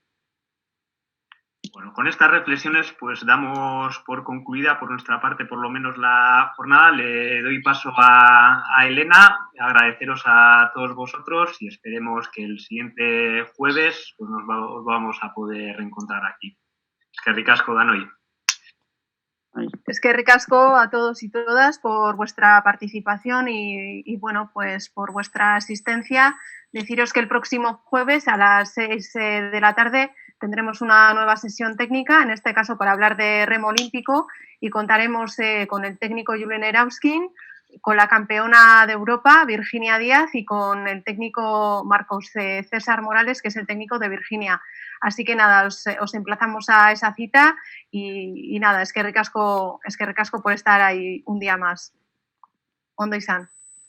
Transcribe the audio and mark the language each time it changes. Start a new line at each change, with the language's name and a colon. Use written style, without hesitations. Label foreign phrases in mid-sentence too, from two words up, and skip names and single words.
Spanish: Bueno, con estas reflexiones pues damos por concluida por nuestra parte por lo menos la jornada. Le doy paso a Elena, agradeceros a todos vosotros y esperemos que el siguiente jueves pues os vamos a poder reencontrar aquí.
Basque: Eskerrik asko danoi. Eskerrik asko
Spanish: a todos y todas por vuestra participación y bueno, pues por vuestra asistencia. Deciros que el próximo jueves a las 6 de la tarde tendremos una nueva sesión técnica, en este caso para hablar de remo olímpico, y contaremos con el técnico Julen Erauskin, con la campeona de Europa, Virginia Díaz, y con el técnico Marcos César Morales, que es el técnico de Virginia. Así que nada, os emplazamos a esa cita y nada,
Basque: eskerrik asko
Spanish: por estar ahí un día más.
Basque: Ondo izan.